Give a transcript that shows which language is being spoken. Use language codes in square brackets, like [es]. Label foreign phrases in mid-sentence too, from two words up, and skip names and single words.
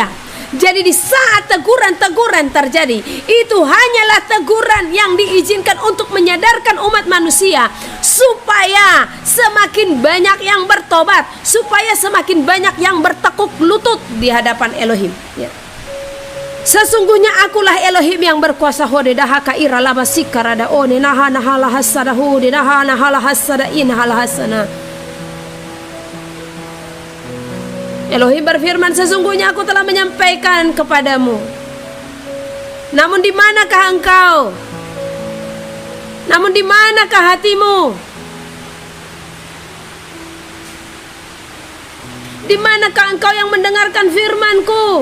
[id] Jadi di saat teguran-teguran terjadi, itu hanyalah teguran yang diizinkan untuk menyadarkan umat manusia supaya semakin banyak yang bertobat, supaya semakin banyak yang bertekuk lutut di hadapan Elohim, ya. Sesungguhnya Akulah Elohim yang berkuasa hodedaha kaira lama sikarada one naha nahala hasadahu denaha nahala hasada inhala hasana. Elohim berfirman, sesungguhnya Aku telah menyampaikan kepadamu. Namun di manakah engkau? Namun di manakah hatimu? Di manakah engkau yang mendengarkan firman-Ku?